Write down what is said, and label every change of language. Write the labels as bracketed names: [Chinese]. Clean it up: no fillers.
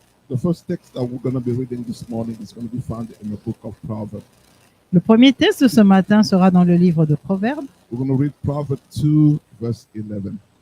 [English] The first text that we're going to be reading this morning is going to be found in the book of Proverbs. [French] Le premier texte de ce matin sera dans le livre de Proverbes. [English] We're going to read Proverbs 2, verse 11.